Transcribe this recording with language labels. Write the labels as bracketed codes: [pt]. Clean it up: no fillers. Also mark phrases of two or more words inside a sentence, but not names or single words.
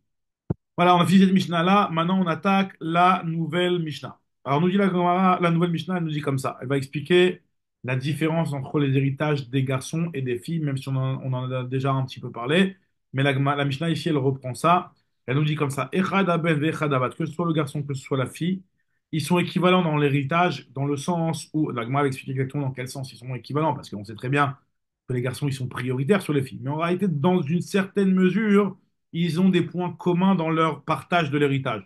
[fr] Voilà, on a fini cette Mishnah-là. Maintenant, on attaque la nouvelle Mishnah. Alors, nous dit la Gemara, la nouvelle Mishnah, elle nous dit comme ça. Elle va expliquer la différence entre les héritages des garçons et des filles, même si on en a déjà un petit peu parlé. Mais la Mishnah, ici, elle reprend ça. Elle nous dit comme ça. [he] אחד הבן ואחד הבת. [fr] Que ce soit le garçon, que ce soit la fille, ils sont équivalents dans l'héritage, dans le sens où, la Gemara explique exactement dans quel sens ils sont équivalents, parce qu'on sait très bien que les garçons, ils sont prioritaires sur les filles. Mais en réalité, dans une certaine mesure, ils ont des points communs dans leur partage de l'héritage.